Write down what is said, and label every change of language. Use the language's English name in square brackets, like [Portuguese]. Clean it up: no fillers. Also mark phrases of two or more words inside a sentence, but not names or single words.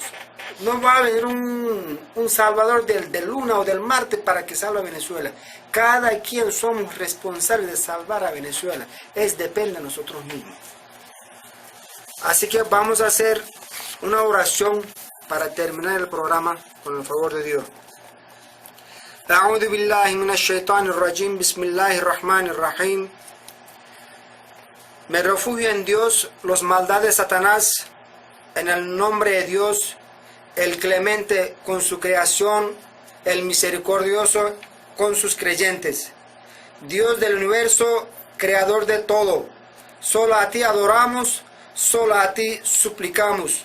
[Spanish] No va a venir un salvador del lunes o del martes para que salve a Venezuela. Cada quien somos responsables de salvar a Venezuela. Depende de nosotros mismos. Así que vamos a hacer una oración para terminar el programa con el favor de Dios. [Arabic] أعوذ بالله من الشيطان الرجيم. بسم الله الرحمن الرحيم. [Spanish] Me refugio en Dios los maldades de Satanás, en el nombre de Dios, el clemente con su creación, el misericordioso con sus creyentes. Dios del universo, creador de todo, solo a ti adoramos, solo a ti suplicamos.